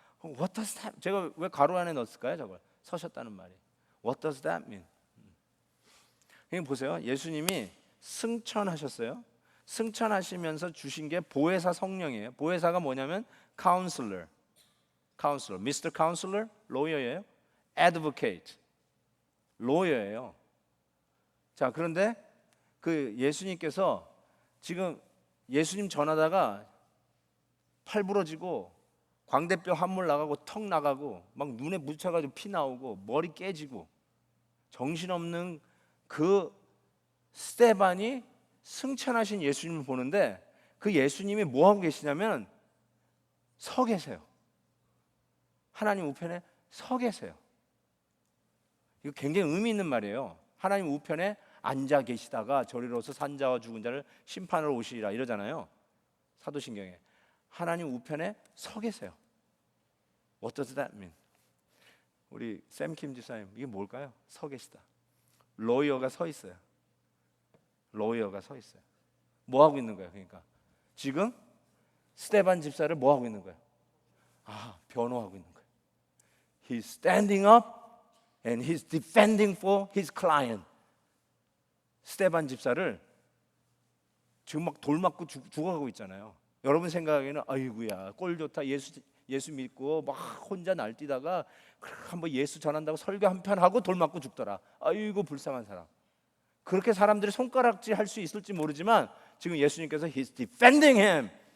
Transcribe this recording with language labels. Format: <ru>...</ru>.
<en>What does that?</en> <ko>제가 왜 가로 안에 넣었을까요? 저걸 서셨다는 말이.</ko> <en>What does that mean?</en> <ko>그러니까 보세요. 예수님이 승천하셨어요. 승천하시면서 주신 게 보혜사 성령이에요. 보혜사가 뭐냐면</ko> <en>counselor, Mr. Counselor, lawyer예요. advocate, lawyer예요.</en> <ko>자, 그런데 그 예수님께서 지금 예수님 전하다가 팔 부러지고 광대뼈 함몰 나가고 턱 나가고 막 눈에 묻혀가지고 피 나오고 머리 깨지고 정신없는 그 스데반이 승천하신 예수님을 보는데 그 예수님이 뭐 하고 계시냐면 서 계세요. 하나님 우편에 서 계세요. 이거 굉장히 의미 있는 말이에요. 하나님 우편에 앉아 계시다가 저리로서 산자와 죽은 자를 심판하러 오시리라 이러잖아요. 사도신경에. 하나님 우편에 서 계세요.</ko> <en>What does that mean?</en> <ko>우리 샘킴 지사님 이게 뭘까요? 서 계시다. 로이어가 서 있어요. 로이어가 서 있어요. 뭐 하고 있는 거예요? 그러니까 지금 스데반 집사를 뭐 하고 있는 거예요? 변호하고 있는 거예요.</ko> <en>He's standing up and he's defending for his client.</en> <ko>스데반 집사를 지금 막 돌 맞고 죽어가고 있잖아요. 여러분 생각에는 아이고야 꼴 좋다 예수 믿고 막 혼자 날뛰다가 한번 예수 전한다고 설교 한 편 하고 돌 맞고 죽더라. 아이고 불쌍한 사람. 그렇게 사람들이 손가락질 할 수 있을지 모르지만 지금 예수님께서</ko> <en>He's defending him.</en>